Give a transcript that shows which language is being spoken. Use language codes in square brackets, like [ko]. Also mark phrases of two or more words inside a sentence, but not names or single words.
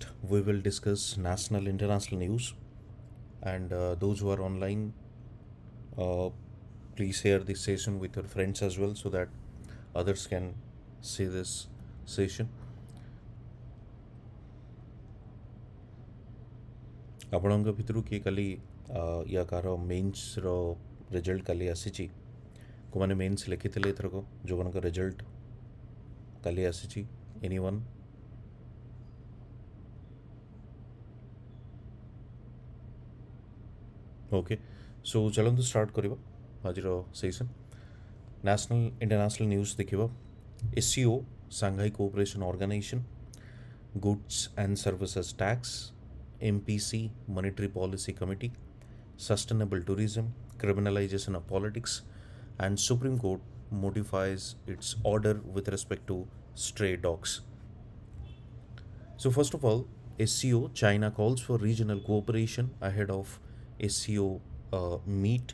[en] We will discuss national international news. And those who are online, uh, please share this session with your friends as well so that others can see this session. [or] ଆପଣଙ୍କ ଭିତରୁ କିଏ କାଲି ୟା କାହାର [en] Mains result [or] କାଲି ଆସିଛି? କେଉଁମାନେ ମେନ୍ସ ଲେଖିଥିଲେ ଏଥରକ? ଯେଉଁମାନଙ୍କ ରେଜଲ୍ଟ କାଲି ଆସିଛି? ଏନିୱାନ୍? [en] Okay, so [or] ଚାଲନ୍ତୁ ଷ୍ଟାର୍ଟ କରିବା ଆଜିର ସେସନ୍। [en] National international news [or] ଦେଖିବା। [en] SCO Shanghai Cooperation Organisation, Goods and Services Tax, MPC Monetary Policy Committee, Sustainable Tourism, Criminalization of Politics, and Supreme Court modifies its order with respect to stray dogs. So first of all, SCO, China calls for regional cooperation ahead of SCO meet.